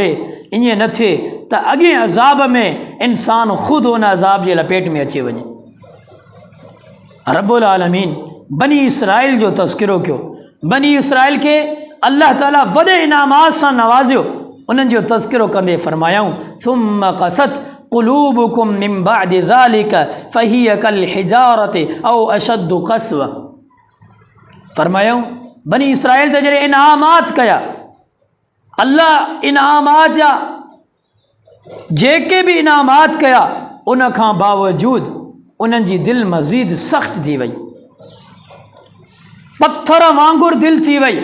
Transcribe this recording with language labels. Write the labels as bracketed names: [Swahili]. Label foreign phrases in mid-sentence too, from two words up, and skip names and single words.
[Sindhi] ईअं न थिए त अॻे अज़ाब में इंसान ख़ुदि उन अज़ाब जे लपेट में अची वञे। [Arabic] رب العالمين [Sindhi] बनी इसराइल जो तज़किरो कयो। बनी इसराइल खे अल्लाह ताला वॾे इनामात सां नवाज़ियो। उन्हनि जो तज़किरो कंदे फरमायाऊं, [Arabic] ثم قست قلوبكم من بعد ذلك فهي كالحجارة أو أشد قسوة. [Sindhi] फरमायूं बनी इसराइल ते जॾहिं इनामात कया, अल्लाह इनामात जा जेके बि इनामात कया, उन खां बावजूद उन्हनि जी दिलि मज़ीद सख़्त थी वई, पत्थर वांगुरु दिलि थी वई।